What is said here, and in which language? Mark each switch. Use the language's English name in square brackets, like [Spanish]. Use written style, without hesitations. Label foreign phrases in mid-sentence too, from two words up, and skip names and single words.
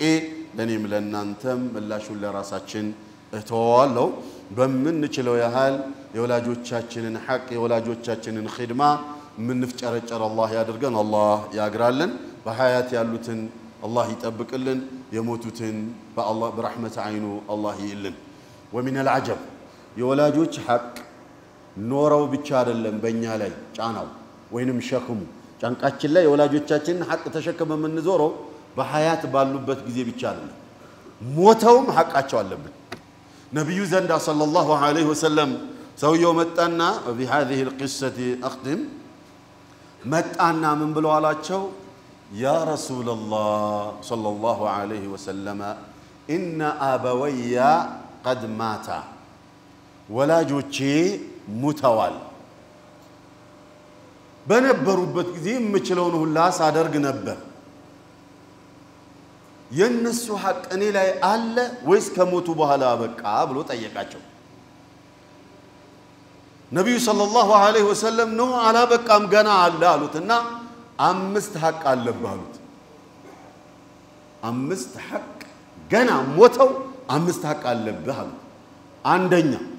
[Amharic] ለኔም ለናንተም ምላሹን ለራሳችን እተዋለሁ በመንችለው ያህል የወላጆቻችንን ሐቅ የወላጆቻችንን ኺድማ ምንፍጨረጨር አላህ ያድርገን አላህ ያግራልን በሐያት ያሉትን አላህ ይጠብቅልን የሞቱትን በአላህ በረህመት አይኑ አላህ ይልን [Arabic] ومن العجب [Amharic] የወላጆች ሐቅ ኖረው ብቻ አይደለም በእኛ ላይ ጫናው ወይንም ሸክሙ ጫንቃችን ላይ የወላጆቻችንን ሐቅ ተሸክመ ምንዞረው በሐያት ባሉበት ጊዜ ብቻ አይደለም ሞተውም ሐቃቸው አለብን ነብዩ ዘንዳ [Arabic] صلى الله عليه وسلم [Amharic] ሰውየው መጣና [Arabic] بهذه القصه اختم [Amharic] መጣና ምን ብለው አላቸው [Arabic] يا رسول الله صلى الله عليه وسلم إن أبوي قد ماتا [Amharic] ወላጆቼ ሙተዋል በነበሩበት ጊዜ የምችለውን ሁሉ ሳደርግ ነበር የነሱ ሐቅ እኔ ላይ አለ ወይስ ከሞቱ በኋላ በቃ ብሎ ጠየቃቸው ነብዩ [Arabic] صلى الله عليه وسلم [Amharic] ነው አላበቃም ገና አለ አሉትና አምስት ሐቅ አለብህ አሉት አምስት ሐቅ ገና ሞተው አምስት ሐቅ አለብህ አሉት አንደኛ